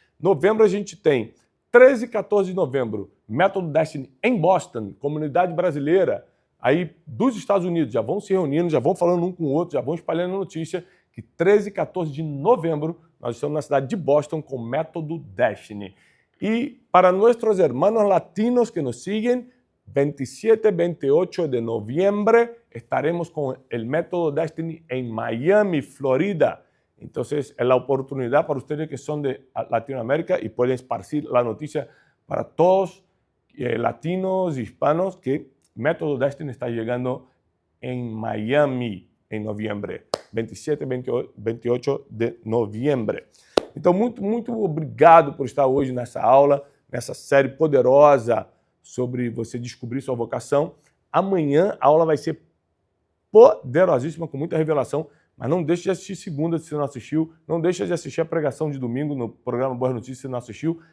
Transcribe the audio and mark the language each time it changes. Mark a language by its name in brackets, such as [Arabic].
[Portuguese] Novembro a gente tem 13 e 14 de novembro, Método Destiny em Boston, comunidade brasileira, aí dos Estados Unidos, já vão se reunindo, já vão falando um com o outro, já vão espalhando a notícia, que 13 e 14 de novembro nós estamos na cidade de Boston com Método Destiny. [Spanish] E para nossos hermanos latinos que nos siguen, 27 y 28 de noviembre estaremos con el Método Destiny en Miami, Florida. Entonces, es la oportunidad para ustedes que son de Latinoamérica y pueden esparcir la noticia para todos latinos, hispanos, que Método Destiny está llegando en Miami en noviembre. [Portuguese] 27 e 28 de novembro. Então, muito obrigado por estar hoje nessa aula, nessa série poderosa sobre você descobrir sua vocação. Amanhã a aula vai ser poderosíssima, com muita revelação, mas não deixe de assistir segunda se você não assistiu, não deixe de assistir a pregação de domingo no programa Boas Notícias se não assistiu.